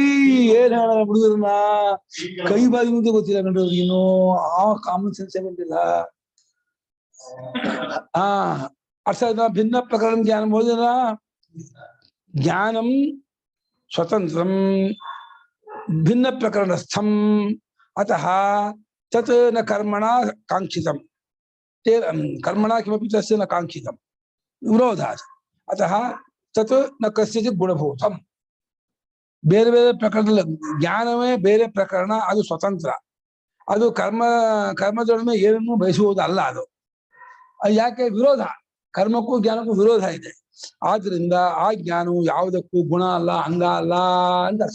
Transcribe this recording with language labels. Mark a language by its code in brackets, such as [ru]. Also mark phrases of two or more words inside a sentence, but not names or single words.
[kn] ಏನ್ ಹೇಳ ಹುಡುಗರನ್ನ ಕೈ ಬಾಯಿ ಮುಂದೆ ಗೊತ್ತಿಲ್ಲ ಕಣ್ರಿ ಅವ್ರಿಗೆ. ಇನ್ನೂ ಆ [en] common sense [kn] ಬಂದಿಲ್ಲ. [sa] ಅರ್ಥ ಭಿನ್ನ ಪ್ರಕರಣ ಜ್ಞಾನ ಬೋಧನ ಜ್ಞಾನಂ ಸ್ವತಂತ್ರಂ ಭಿನ್ನ ಪ್ರಕರಣಸ್ಥಂ ಅತಃ ತತ್ ನ ಕರ್ಮಣ ಕಾಂಕ್ಷಿತಂ ಕರ್ಮಣ ಕಿಮಪಿ ತಸ್ಯ ನ ಕಾಂಕ್ಷಿತಂ ವಿರೋಧಾತ್ ಅತಃ ತತ್ ನ ಕಸ್ಯಚಿತ್ ಗುಣಭೂತಂ. [kn] ಬೇರೆ ಬೇರೆ ಪ್ರಕರಣದಲ್ಲಿ ಜ್ಞಾನವೇ ಬೇರೆ ಪ್ರಕರಣ, ಅದು ಸ್ವತಂತ್ರ. ಅದು ಕರ್ಮದೊಡನೆ ಏನನ್ನೂ ಬಯಸುವುದಲ್ಲ. ಅದು ಯಾಕೆ? ವಿರೋಧ. ಕರ್ಮಕ್ಕೂ ಜ್ಞಾನಕ್ಕೂ ವಿರೋಧ ಇದೆ. ಆದ್ರಿಂದ ಆ ಜ್ಞಾನವು ಯಾವುದಕ್ಕೂ ಗುಣ ಅಲ್ಲ, ಅಂಗ ಅಲ್ಲ ಅಂತ ಅರ್ಥ.